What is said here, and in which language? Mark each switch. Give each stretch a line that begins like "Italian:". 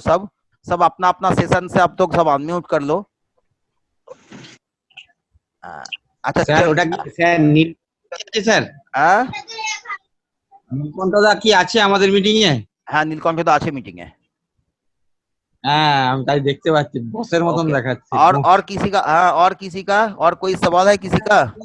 Hindi: सब अपना अपना सेशन से आप लोग सब अनम्यूट कर लो। अच्छा
Bangla: স্যার ওটা স্যার নীল আছে স্যার নীলকণ্ঠদা কি আছে আমাদের মিটিং এ? হ্যাঁ নীলকণ্ঠদা আছে মিটিং এ। হ্যাঁ আমি তাই দেখতে পাচ্ছি বসের মতন দেখাচ্ছে।
Hindi: और किसी का और कोई सवाल है किसी का?